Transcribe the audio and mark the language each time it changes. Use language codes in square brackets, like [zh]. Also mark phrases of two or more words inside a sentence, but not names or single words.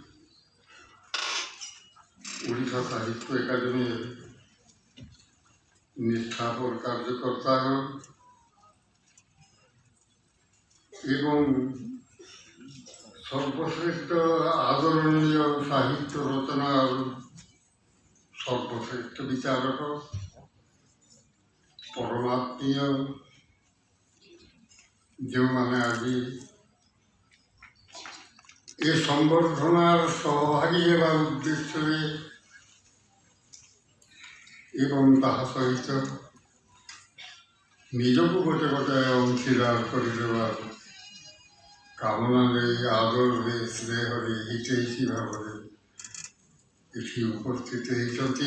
[or] ଓଡ଼ିଶା ସାହିତ୍ୟ ଏକାଡେମୀ ନିଷ୍ଠାପର କାର୍ଯ୍ୟକର୍ତ୍ତା ଏବଂ ସର୍ବଶ୍ରେଷ୍ଠ ଆଦରଣୀୟ ସାହିତ୍ୟ ରଚନାର ସର୍ବଶ୍ରେଷ୍ଠ ବିଚାରକ পরমাত্মীয় ଯେଉଁମାନେ ଆଜି ଏ ସମ୍ବର୍ଦ୍ଧନାର ସହଭାଗୀ ହେବା ଉଦ୍ଦେଶ୍ୟରେ ଏବଂ ତାହା ସହିତ ନିଜକୁ ଗୋଟେ ଗୋଟେ ଅଂଶୀଦାର କରିଦେବାର କାମନାରେ ଆଦରରେ ସ୍ନେହରେ ହିତୈଷୀ ଭାବରେ ଏଠି ଉପସ୍ଥିତ ହେଇଛନ୍ତି।